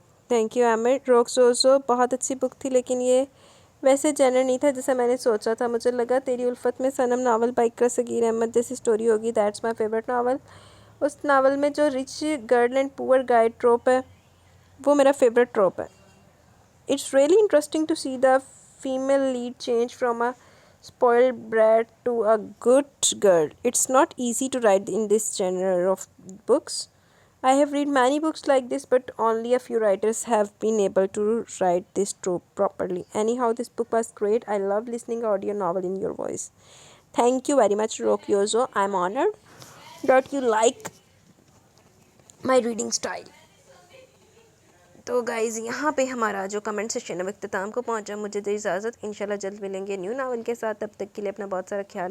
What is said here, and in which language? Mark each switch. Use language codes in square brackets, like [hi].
[ur] Thank you عامر۔ روک سوزو، بہت اچھی بک تھی، لیکن یہ ویسے جنر نہیں تھا جیسا میں نے سوچا تھا، مجھے لگا تیری الفت میں صنم ناول بائی اقرا صغیر احمد جیسی سٹوری ہوگی، [en] That's my favourite novel. [ur] اس novel میں جو رچ گرل اینڈ پور گائے ٹروپ ہے، وہ میرا فیوریٹ ٹروپ ہے۔ [en] It's really interesting to see the female lead change from a spoiled brat to a good girl. It's not easy to write in this genre of books. I have read many books like this, but only a few writers have been able to write this trope properly. Anyhow, this book was great. I love listening audio novel in your voice. Thank you very much, Rokyozo. I'm honored that you like my reading style. [ur] تو guys یہاں پہ ہمارا جو comment session ہے وہ اختتام کو پہنچا، مجھے دے اجازت، انشاءاللہ جلد ملیں گے نیو ناول کے ساتھ، تب تک کے لیے اپنا بہت سارا خیال